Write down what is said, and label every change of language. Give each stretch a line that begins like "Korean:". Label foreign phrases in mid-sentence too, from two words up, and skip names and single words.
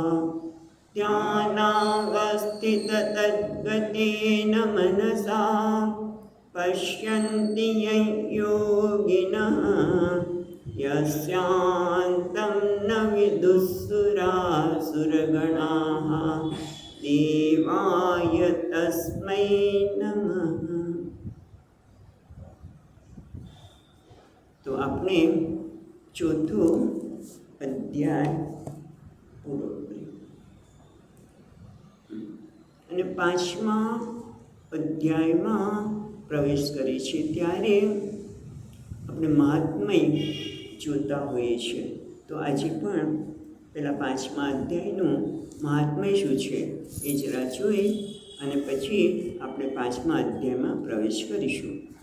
Sanskrit: ध्यानावस्थिततद्गतेन मनसा पश्यन्ति यं योगिनः यस्यान्तं न विदुःसुरासुरगणाः देवाय तस्मै नमः।
Gujarati: તો આપણે ચોથો અધ્યાય પૂરો કર્યો અને પાંચમા અધ્યાયમાં પ્રવેશ કરે છે ત્યારે આપણે મહાત્મય જોતા હોઈએ છીએ। તો આજે પણ પહેલાં પાંચમા અધ્યાયનું મહાત્મય શું છે એ જરા જોઈ અને પછી આપણે પાંચમા અધ્યાયમાં પ્રવેશ કરીશું।